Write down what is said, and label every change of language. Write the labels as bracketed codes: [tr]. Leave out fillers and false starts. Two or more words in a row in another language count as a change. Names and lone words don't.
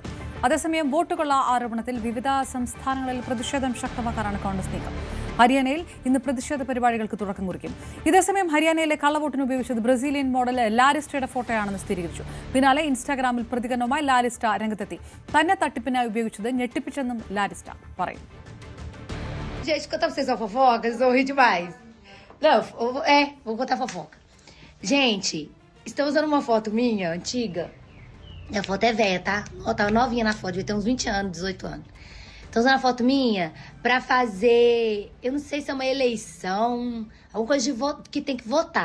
[ml] അതേസമയം വോട്ടുകൊള്ള ആരോപണത്തിൽ വിവിധ സംസ്ഥാനങ്ങളിൽ പ്രതിഷേധം ശക്തമാക്കാനാണ് കോൺഗ്രസ് നീക്കം. ഹരിയാനയിൽ ഇന്ന് പ്രതിഷേധ പരിപാടികൾക്ക് തുടക്കം കുറിക്കും. ഇതേസമയം ഹരിയാനയിലെ കള്ളവോട്ടിന് ഉപയോഗിച്ചത് ബ്രസീലിയൻ മോഡൽ ലാരിസ്റ്റയുടെ ഫോട്ടോയാണെന്ന് സ്ഥിരീകരിച്ചു. പിന്നാലെ ഇൻസ്റ്റാഗ്രാമിൽ പ്രതികരണവുമായി ലാരിസ്റ്റ രംഗത്തെത്തി. തന്നെ തട്ടിപ്പിനായി ഉപയോഗിച്ചത് ഞെട്ടിപ്പിച്ചെന്നും ലാരിസ്റ്റ പറയും. [pt] Gente, contar pra vocês uma fofoca, vocês vão rir demais. Não, vou contar fofoca. Gente, estão usando uma foto minha, antiga. Minha foto é velha, tá? Ó, tava novinha na foto, devia ter uns 20 anos, 18 anos. Estão usando a foto minha pra fazer, eu não sei se é uma eleição, alguma coisa de que tem que votar.